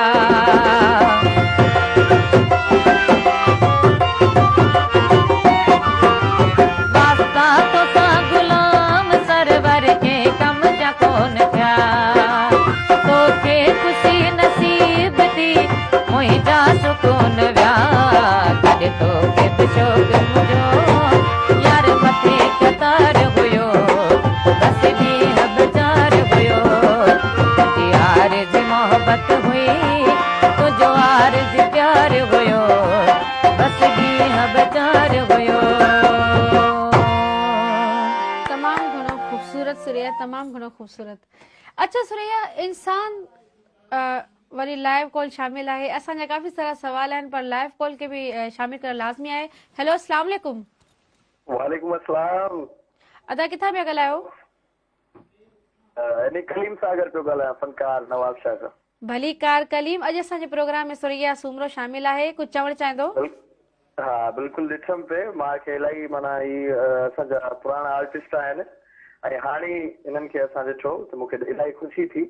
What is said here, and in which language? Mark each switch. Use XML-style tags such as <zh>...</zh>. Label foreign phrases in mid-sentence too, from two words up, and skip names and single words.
<sd>दास्ता तो सा गुलाम सरवर के कम जा कोन थिया। तोखे ख़ुशी नसीब थी, मुंहिंजा सुकून विया। कॾहिं तोखे बि शौक़ मुंहिंजो यार मथे कतार हुयो, बस ॾींहं बचार हुयो। तुझी आरज़ी मोहब्बत हुई, तुझो आरज़ी प्यार हुयो, बस ॾींहं बचार हुयो। तमामु घणो ख़ूबसूरत सुरैया, तमामु घणो ख़ूबसूरत। अच्छा सुरैया, इंसान वरी</sd> <en>live call</en> <sd>शामिल आहे। असांजा काफ़ी सारा सवाल आहिनि, पर</sd> <en>live call</en> <sd>खे बि शामिल करणु लाज़मी आहे। हेलो,</sd> <ar>السلام عليكم. وعليكم السلام.</ar> <sd>अदा किथां पिया ॻाल्हायो? इन कलीम सागर पियो ॻाल्हायां, फनकार नवाब शाह खां। भली कार कलीम, अॼु असांजे प्रोग्राम में सुरैया सूमरो शामिल आहे, कुझु चवणु चाहींदो? हाँ बिल्कुल ॾिठमि पे मूंखे इलाही माना ही असांजा पुराणा आर्टिस्ट आहिनि ऐं हाणे इन्हनि खे असां ॾिठो त मूंखे इलाही ख़ुशी थी।</sd>